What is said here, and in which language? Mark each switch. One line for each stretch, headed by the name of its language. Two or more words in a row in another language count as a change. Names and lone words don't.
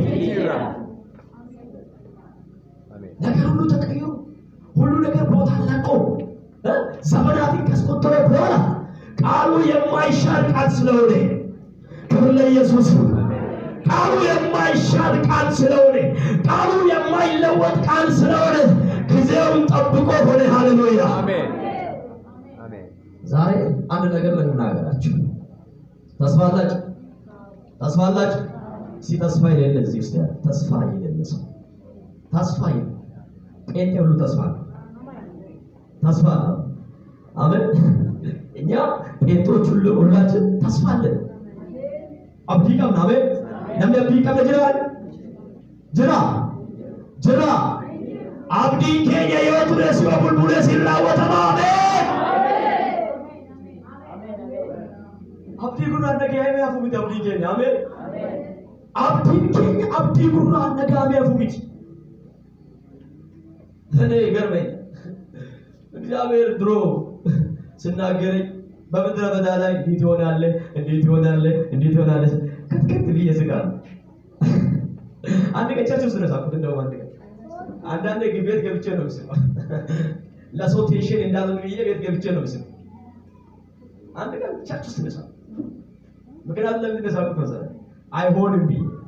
Amharic: ነገር ሁሉ ተቀይሮ ሁሉ ነገር ቦታ ለቆ ዘመናትን ካስቆጠረ በኋላ ቃሉ የማይሻል ቃል ስለሆነ ክብር ለኢየሱስ። ቃሉ የማይሻል ቃል ስለሆነ ቃሉ የማይለወጥ ቃል ስለሆነ ጊዜውን ጠብቆ ሆነ። ሃሌሉያ አሜን አሜን። ዛሬ አንድ ነገር ልናገራችሁ። ተስፋ አላችሁ? ተስፋ አላችሁ? ተስፋ የሌለ እዚህ ውስጥ ያለ ተስፋ የሌለ ሰው ተስፋ የሌለ ጴንጤ ሁሉ ተስፋ ነው። ተስፋ ነው። አሜን። እኛ ጴንጤዎች ሁላችን ተስፋ አለን።
Oromo: abdii qabna. Ameen. Namni abdii qabna jira abdiin keenya yoo ture si bulbulee si raawwatama. Ameen. abdii gurraan dhaga'amee hafu miti abdiin keenya ameen abdiin keenya abdii gurraan dhaga'amee hafu miti
Amharic: እኔ ገርመኝ እግዚአብሔር ድሮ ስናገረኝ በምድረ በዳ ላይ እንዴት ይሆናል ከትከት ብዬ ስቃለሁ አንድ ቀን ቸርች ውስጥ ነው ሳኩት እንደው አንዳንዴ ቤት ገብቼ ነው የምስለው ለሰው ቴንሽን እንዳለን ብዬ ቤት ገብቼ ነው የምስለው አንድ ቀን ቸርች ውስጥ ነው ሳኩት ምክንያቱም ለምን እንደሳኩት ነው አይሆንም ብዬ